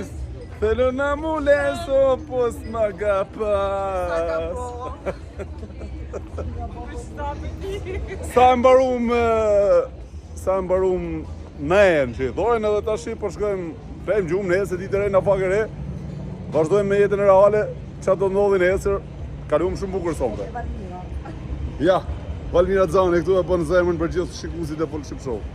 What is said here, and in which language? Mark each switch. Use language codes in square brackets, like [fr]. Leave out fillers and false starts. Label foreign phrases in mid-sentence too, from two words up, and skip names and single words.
[el] Θέλω να μου λες όπως μ' αγαπάς. [sq] Sa mbarum nejën që i thojnë edhe tash po shkojmë flejmë gjumë nesër ditë e re na pak e re. Vazhdojmë me jetën e reale, çfarë do ndodhi nesër. Kaluam shumë bukur sonte. Ja, Valmira Xhani këtu e bën zemrën për gjithë shikuesit e Polship Show.